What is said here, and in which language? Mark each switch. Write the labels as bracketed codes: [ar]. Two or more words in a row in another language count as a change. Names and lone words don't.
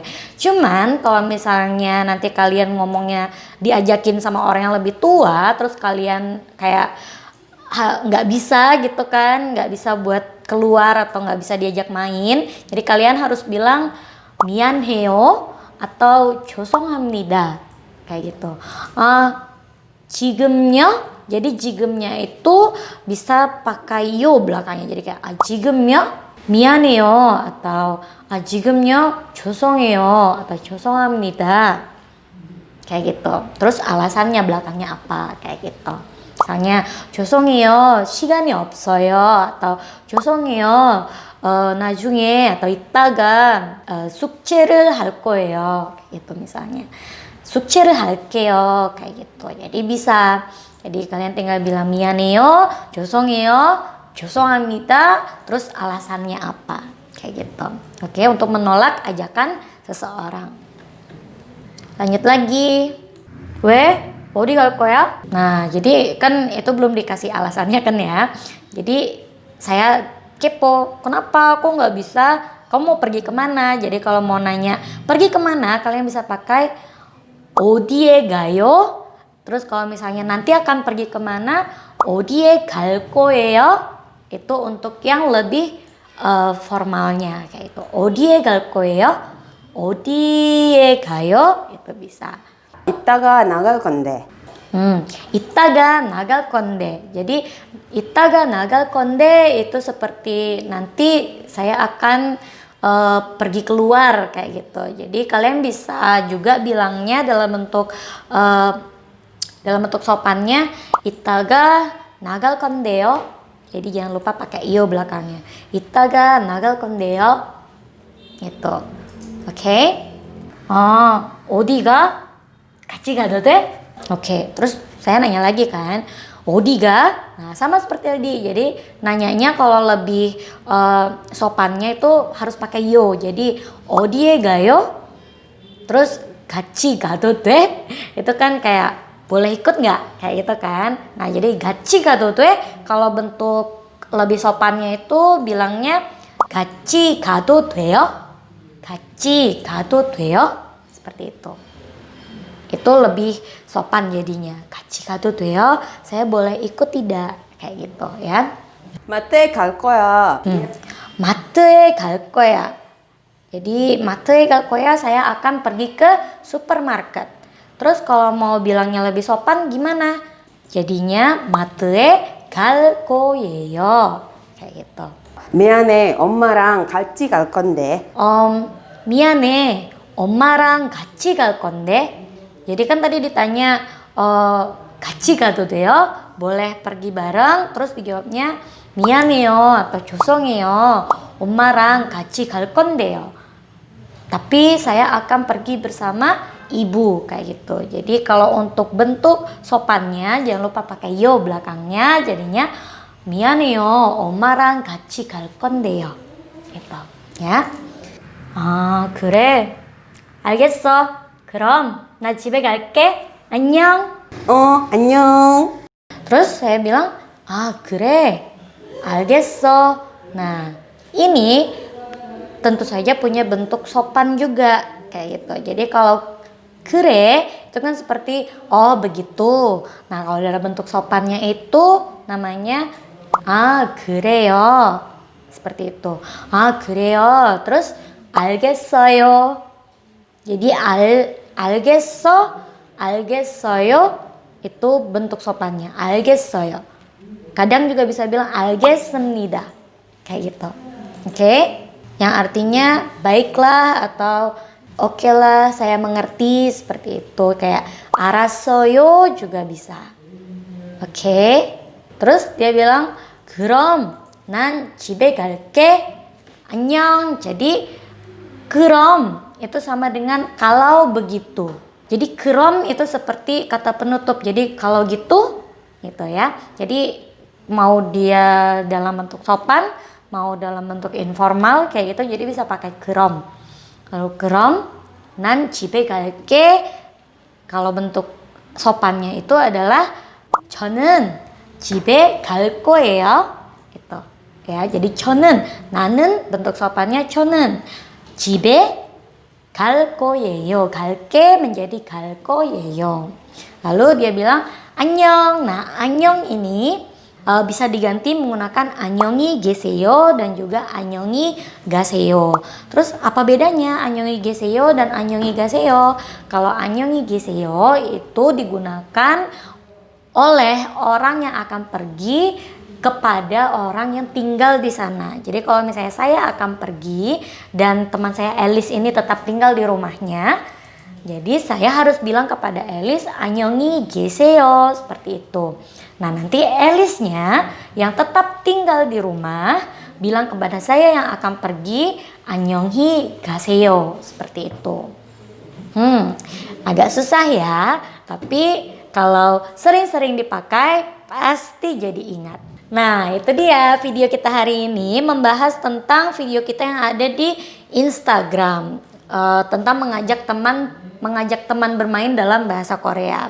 [id] Cuman kalau misalnya nanti kalian ngomongnya diajakin sama orang yang lebih tua, terus kalian kayak nggak bisa gitu kan, nggak bisa buat keluar atau nggak bisa diajak main, jadi kalian harus bilang 미안해요 atau 죄송합니다 kayak gitu. 지금요, jadi 지금nya itu bisa pakai yo belakangnya, jadi kayak [ko] 지금요 미안해요 [id] atau [ko] 지금요 죄송해요 [id] atau 죄송합니다 kayak gitu. Terus alasannya belakangnya apa kayak gitu. [ko] Misalnya 죄송해요 시간이 없어요 atau 죄송해요 나중에 atau 이따가 숙제를 할 거예요 [id] kayak gitu. Misalnya [ko] 숙제를 할게요 [id] kayak gitu. Jadi bisa, jadi kalian tinggal bilang [ko] 미안해요, 죄송해요, 죄송합니다, [id] terus alasannya apa kayak gitu. Oke, untuk menolak ajakan seseorang. Lanjut lagi. [ko] 어디 갈 거야? [id] Nah, jadi kan itu belum dikasih alasannya kan ya. Jadi saya kepo, kenapa kok nggak bisa? Kamu mau pergi kemana? Jadi kalau mau nanya pergi kemana, kalian bisa pakai [ko] 어디에 가요? [id] Terus kalau misalnya nanti akan pergi kemana, [ko] 어디에 갈 거예요? [id] Itu untuk yang lebih formalnya kayak itu. [ko] 어디에 갈 거예요? 어디에 가요? [id] Itu bisa. [ko] 이따가 나갈 건데. 이따가 나갈 건데. [id] Jadi [ko] 이따가 나갈 건데 [id] itu seperti nanti saya akan pergi keluar kayak gitu. Jadi kalian bisa juga bilangnya dalam bentuk sopannya [ko] 이따가 나갈 건데요. [id] Jadi jangan lupa pakai io belakangnya. [ko] 이따가 나갈 건데요. [id] Gitu. Oke? [ko] 어디가? 같이 가도 돼? [id] Oke, terus saya nanya lagi kan, 어디가? Nah, sama seperti tadi. Jadi nanyanya kalau lebih sopannya itu harus pakai yo. [ko] Jadi 어디에 가요? Terus 같이 가도 돼? [id] Itu kan kayak boleh ikut nggak? Kayak gitu kan. Nah, jadi [ko] 같이 가도 돼? [id] Kalau bentuk lebih sopannya itu bilangnya [ko] 같이 가도 돼요? 같이 가도 돼요? [id] Seperti itu. Itu lebih sopan jadinya. [ko] 같이 가도 돼요? [id] Saya boleh ikut tidak? Kayak gitu ya. [ko] 마트에 갈 거야. 마트에 갈 거야. Jadi 마트에 갈 거야, [id] saya akan pergi ke supermarket. Terus kalau mau bilangnya lebih sopan gimana? [ko] Jadinya 마트에 갈 거예요. [id] Kayak gitu. [ko] 미안해, 엄마랑 같이 갈 건데. 미안해, 엄마랑 같이 갈 건데. [id] Jadi kan tadi ditanya [ko] 같이 가도 돼요? [id] Boleh pergi bareng? Terus dijawabnya 미안해요 atau 죄송해요. [ko] 엄마랑 같이 갈 건데요. [id] Tapi saya akan pergi bersama ibu kayak gitu. Jadi kalau untuk bentuk sopannya jangan lupa pakai yo belakangnya, jadinya 미안해요. [ko] 엄마랑 같이 갈 건데요. [id] gitu ya. [ko] 아, 그래. 알겠어. 그럼 나 집에 갈게. 안녕. 안녕. [id] Terus saya bilang, [ko] ah, 그래. 알겠어. [id] Nah, ini tentu saja punya bentuk sopan juga kayak gitu. Jadi kalau kere itu kan seperti oh begitu. Nah, kalau dalam bentuk sopannya itu namanya [ko] 아, 그래요. [id] seperti itu. [ko] 아, 그래요. [id] Terus 알겠어요. jadi 알겠어요 itu bentuk sopannya. 알겠어요. Kadang juga bisa bilang 알겠습니다. Kayak gitu. Oke? Yang artinya baiklah atau oke lah, saya mengerti, seperti itu. Kayak 알았어요 juga bisa. Oke? Terus dia bilang [ko] 그럼 난 집에 갈게. 안녕. [id] Jadi 그럼 itu sama dengan kalau begitu. Jadi 그럼 itu seperti kata penutup. Jadi kalau gitu ya. Jadi mau dia dalam bentuk sopan, mau dalam bentuk informal kayak gitu, jadi bisa pakai 그럼. [ko] Kalau 그럼 난 집에 갈게. [id] Kalau bentuk sopannya itu adalah [ko] 저는 집에 갈 거예요. [id] gitu. Ya, jadi [ko] 저는 나는 [id] bentuk sopannya [ko] 저는 집에 갈 거예요. 갈게 menjadi 갈 거예요. [id] Lalu dia bilang 안녕. Nah, 안녕 ini bisa diganti menggunakan [ko] 안녕히 계세요 [id] dan juga [ko] 안녕히 가세요. [id] Terus apa bedanya [ko] 안녕히 계세요 [id] dan [ko] 안녕히 가세요? [id] Kalau [ko] 안녕히 계세요 [id] itu digunakan oleh orang yang akan pergi kepada orang yang tinggal di sana. Jadi kalau misalnya saya akan pergi dan teman saya Elis ini tetap tinggal di rumahnya, jadi saya harus bilang kepada Elis [ko] 안녕히 계세요 [id] seperti itu. Nah, nanti Elisnya yang tetap tinggal di rumah bilang kepada saya yang akan pergi [ko] 안녕히 가세요 [id] seperti itu. Agak susah ya, tapi kalau sering-sering dipakai pasti jadi ingat. Nah, itu dia video kita hari ini membahas tentang video kita yang ada di Instagram tentang mengajak teman bermain dalam bahasa Korea.